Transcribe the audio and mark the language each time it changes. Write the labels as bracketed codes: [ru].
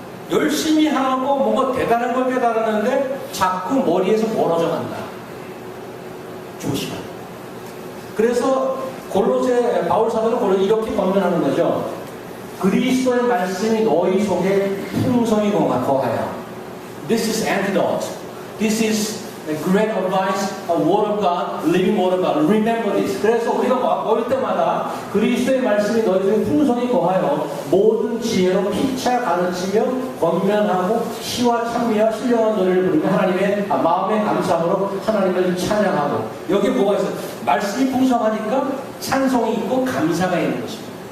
[ko] 열심히 하고 뭔가 대단한 걸 깨달았는데 자꾸 머리에서 멀어져 간다. 조심하라. 그래서 골로새 바울 사도는 골로새 이렇게 권면하는 거죠. 그리스도의 말씀이 너희 속에 풍성히 거하여. [en] This is antidote. This is a great advice, a word of God, living word of God. Remember this. [ko] 그래서 우리가 모일 때마다 그리스도의 말씀이 너희 속에 풍성히 거하여 모든 지혜로 피차 가르치며 권면하고 시와 찬미와 신령한 노래를 부르며 하나님의 마음의 감사함으로 하나님을 찬양하고. 여기 뭐가 있어요? 말씀이 풍성하니까 찬송이 있고 감사가 있는 것입니다.